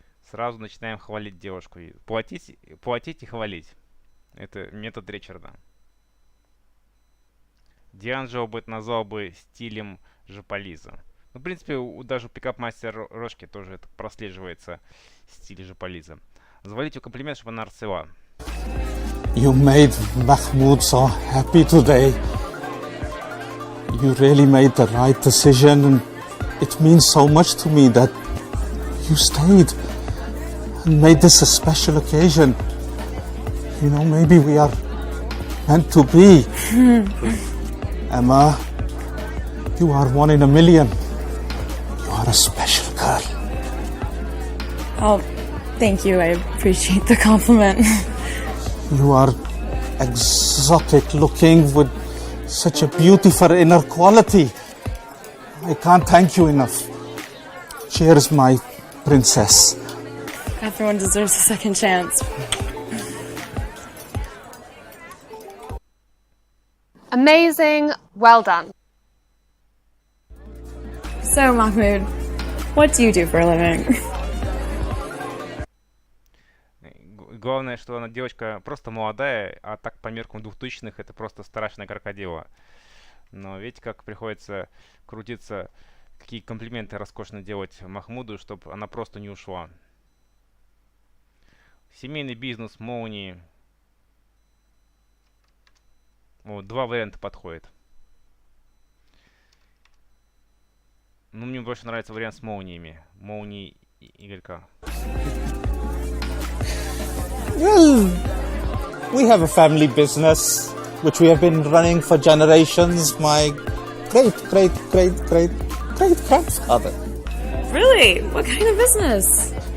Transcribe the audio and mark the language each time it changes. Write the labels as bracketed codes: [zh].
[ru] Сразу начинаем хвалить девушку. Платить и хвалить. Это метод Ричарда. Дианджело бы это назвал бы стилем жополиза. Ну, в принципе, даже у пикап-мастера Рожки тоже это прослеживается стиль жополиза. Завалите ее комплимент, чтобы она расцвела. [en] You made Mahmoud so happy today. You really made the right decision, and it means so much to me that you stayed and made this a special occasion. You know, maybe we are meant to be. Emma, you are one in a million. You are a special girl. Oh, thank you. I appreciate the compliment. You are exotic looking with such a beautiful inner quality. I can't thank you enough. Cheers, my princess. Everyone deserves a second chance. Amazing. Well done. So, Mahmoud, what do you do for a living? [ru] главное, что она девочка просто молодая, а так по меркам 2000-х это просто страшное крокодила. Но видите, как приходится крутиться, какие комплименты роскошно делать Махмуду, чтобы она просто не ушла. Семейный бизнес, молнии. Вот, два варианта подходит. Ну, мне больше нравится вариант с молниями. Молнии Игорька. [en] Well, we have a family business which we have been running for generations. My great-great-great-great-great-grandfather. Really? What kind of business?